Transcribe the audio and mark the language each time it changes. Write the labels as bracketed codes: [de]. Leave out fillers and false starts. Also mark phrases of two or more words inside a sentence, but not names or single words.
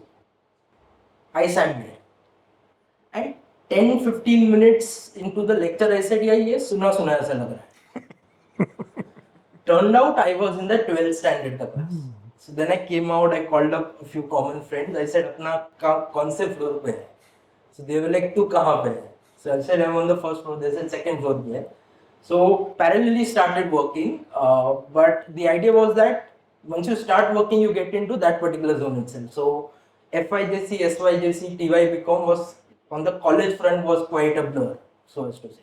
[en] I sat there. And 10-15 minutes into the lecture, I said, yeah, [hi] सुना ऐसा लग रहा है. [en] Turned out I was in the 12th standard class. So then I came out, I called up a few common friends. I said, [hi] अपना कौन से फ़्लोर पे है? [en] So they were like, [hi] तू कहाँ पे है? [en] So I said, I'm on the first floor. They said, second floor [hi] पे है. [en] So parallelly started working, but the idea was that once you start working, you get into that particular zone itself. So FYJC, SYJC, TY was on the college front was quite a blur, so as to say.